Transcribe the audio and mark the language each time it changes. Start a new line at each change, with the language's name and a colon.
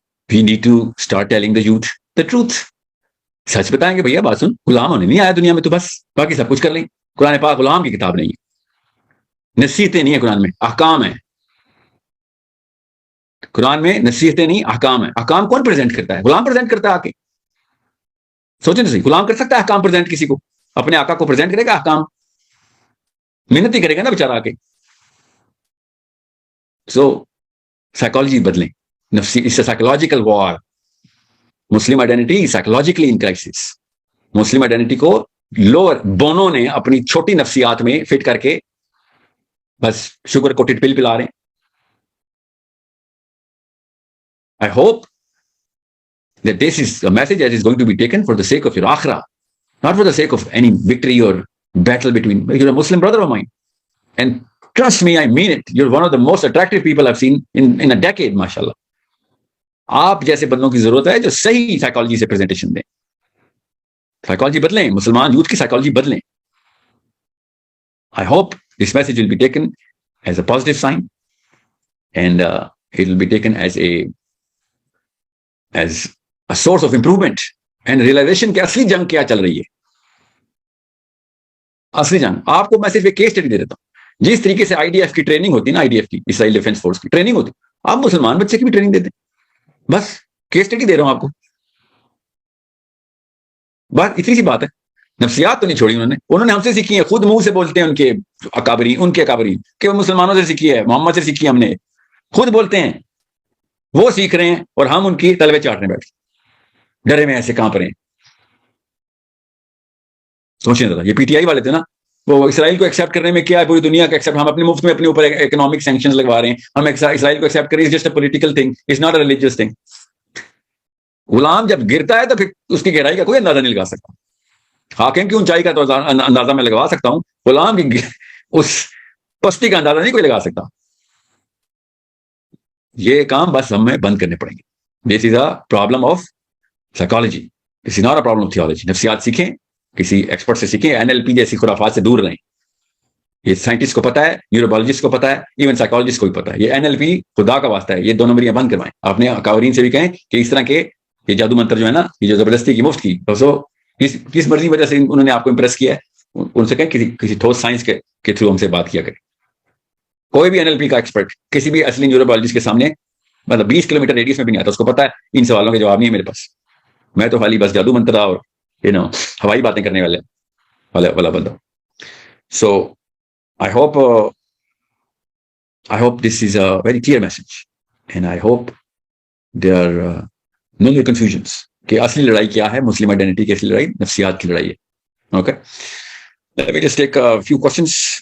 English: We need to start telling the youth the truth.
Urdu: سچ بتائیں گے بھیا، بات سن، غلام ہونے نہیں آیا دنیا میں تو بس، باقی سب کچھ کر لیں. قرآن پاک غلام کی کتاب نہیں ہے، نصیحتیں نہیں ہے قرآن میں، احکام ہے. قرآن میں نصیحتیں نہیں، احکام ہے. احکام کون پریزنٹ کرتا ہے؟ غلام پریزنٹ کرتا ہے آ کے. سوچیں صحیح، غلام کر سکتا ہے احکام پریزنٹ کسی کو؟ اپنے آقا کو پریزنٹ کرے گا احکام؟ محنت ہی کرے گا نا بیچارہ آ کے. سو سائیکالوجی بدلیں. نفسی، اس سائیکولوجیکل وار.
English: Muslim identity psychologically in crisis.
Urdu: مسلم آئیڈینٹی کو لوور بونوں نے اپنی چھوٹی نفسیات میں فٹ کر کے بس شوگر کوٹڈ پل پلا رہے ہیں.
English: I hope that this is a message that is going to be taken for the sake of your akhirah, not for the sake of any victory or battle between. You're a Muslim brother of mine, and trust me, I mean it. You're one of the most attractive people I've seen in a decade, mashallah.
Urdu: آپ جیسے بندوں کی ضرورت ہے جو صحیح psychology سے presentation دیں. سائیکالوجی بدلیں، مسلمان یوتھ کی سائیکالوجی بدلیں.
English: I hope this message will be taken as a positive sign, and it will be taken as a source of improvement and realization
Urdu: کہ اصلی جنگ کیا چل رہی ہے. اصلی جنگ آپ کو میں صرف ایک کیس اسٹڈی دے دیتا ہوں. جس طریقے سے IDF کی ٹریننگ ہوتی ہے نا، IDF کی، اسرائیل ڈیفینس فورس کی ٹریننگ ہوتی، آپ مسلمان بچے کی بھی ٹریننگ دیتے. بس کیس اسٹڈی دے رہا ہوں آپ کو. بات اتنی سی بات ہے. نفسیات تو نہیں چھوڑی انہوں نے ہم سے سیکھی ہے. خود منہ سے بولتے ہیں ان کے اکابرین کہ وہ مسلمانوں سے سیکھی ہے، محمد سے سیکھی ہم نے. خود بولتے ہیں وہ سیکھ رہے ہیں اور ہم ان کی تلوے چاٹنے بیٹھے ڈرے میں ایسے کانپ رہے ہیں. سوچیں ذرا، یہ PTI والے تھے نا، وہ اسرائیل کو ایکسیپٹ کرنے میں کیا ہے، پوری دنیا کا ایکسیپٹ، ہم اپنے مفت میں اپنے اوپر اکنامک سینکشنز لگوا رہے ہیں. ہم اسرائیل کو ایکسیپٹ کریں،
English: Just a political thing, it's not a religious thing.
Urdu: Ghulam جب گرتا ہے تو پھر اس کی گہرائی کا کوئی اندازہ نہیں لگا سکتا. حاکم کی اونچائی کا تو اندازہ میں لگوا سکتا ہوں، غلام کی اس پستی کا اندازہ نہیں کوئی لگا سکتا. یہ کام بس ہمیں بند کرنے پڑیں گے.
English: This is a problem of psychology, this is not a problem of theology.
Urdu: نفسیات سیکھیں، کسی ایکسپرٹ سے سیکھیں. NLP جیسی خرافات سے دور رہیں. یہ سائنٹسٹ کو پتا ہے، نیوروبالوجسٹ کو پتا ہے، ایون سائیکالوجسٹ کو بھی پتا ہے. یہ NLP خدا کا واسطہ ہے، یہ دو نمبریاں بند کروائیں. اپنے اکابرین سے بھی کہیں کہ اس طرح کے یہ جادو منتر جو ہے نا، یہ جو زبردستی کی، مفت کی، کس مرضی وجہ سے انہوں نے آپ کو امپریس کیا ہے، ان سے کہیں کسی ٹھوس سائنس کے تھرو ہم سے بات کیا کریں. کوئی بھی NLP کا ایکسپرٹ کسی بھی اصلی نیوروبالوجسٹ کے سامنے، مطلب 20 کلومیٹر ریڈیس میں بھی نہیں آتا. اس کو پتا ہے ان سوالوں کے جواب نہیں ہے میرے پاس. میں تو خالی بس جادو منترا اور ہوائی باتیں کرنے والا بندہ.
English: so I hope this is a very clear message, and I hope there are no more confusions
Urdu: کہ اصلی لڑائی کیا ہے. مسلم آئیڈینٹی کی اصلی لڑائی نفسیات کی لڑائی ہے.
English: Okay, let me just take a few questions.